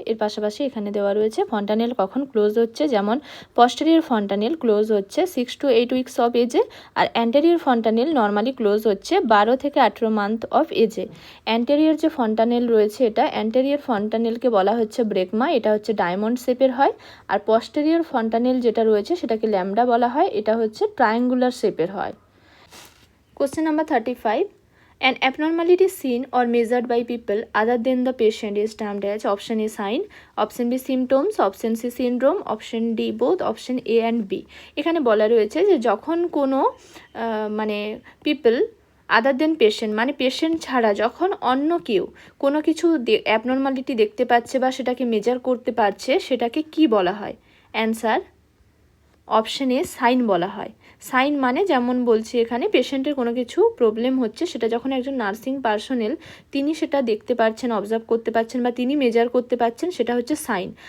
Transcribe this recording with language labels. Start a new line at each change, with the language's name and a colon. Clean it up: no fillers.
Bangla: এর পাশাপাশি এখানে দেওয়া রয়েছে ফন্টানেল কখন ক্লোজ হচ্ছে, যেমন পস্টেরিয়র ফন্টানেল ক্লোজ হচ্ছে 6 to 8 উইক্স অফ এজে, আর অ্যান্টেরিয়র ফন্টানেল নর্মালি ক্লোজ হচ্ছে 12 থেকে 18 মান্থ অফ এজে। অ্যান্টেরিয়র যে ফন্টানেল রয়েছে এটা অ্যান্টেরিয়র ফন্টানেলকে বলা হচ্ছে ব্রেকমা, এটা হচ্ছে ডায়মন্ড শেপের হয়, আর পস্টেরিয়র ফন্টানেল যেটা রয়েছে সেটাকে ল্যামডা বলা হয়, এটা হচ্ছে ট্রায়াঙ্গুলার শেপের হয়।
English: Question number 35. An abnormality seen or measured by people other than the patient is termed as option A sign, option B symptoms, option C syndrome, option D both, option A and B.
Bangla: এখানে বলা রয়েছে যে যখন কোনো মানে
English: people other than patient,
Bangla: মানে patient ছাড়া যখন অন্য কেউ কোনো কিছু অ্যাবনর্মালিটি দেখতে পাচ্ছে বা সেটাকে মেজার করতে পারছে সেটাকে কি বলা হয়? অ্যান্সার অপশন এ সাইন বলা হয়। সাইন মানে যেমন বলছি এখানে পেশেন্টের কোনো কিছু প্রবলেম হচ্ছে সেটা যখন একজন নার্সিং পার্সোনেল তিনি সেটা দেখতে পাচ্ছেন, অবজার্ভ করতে পারছেন বা তিনি মেজার করতে পারছেন, সেটা হচ্ছে সাইন।